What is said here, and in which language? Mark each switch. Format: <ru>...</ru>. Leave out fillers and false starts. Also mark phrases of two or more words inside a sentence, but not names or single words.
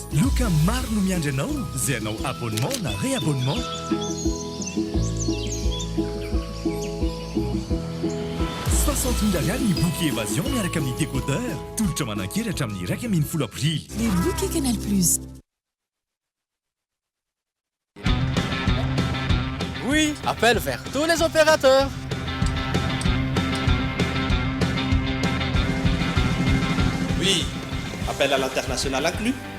<mg>Loka maro no miandry anao, izay anao abonnement na réabonnement. 60 000 ariary ny</mg> <fr>bouquet évasion</fr> <mg>miaraka amin'ny décodeur tolotra manan-kery hatramin'ny 1 aprily.</mg> <fr>Les bouquets Canal+. Oui, appel vers tous les opérateurs. Oui, appel à l'international inclus.</fr>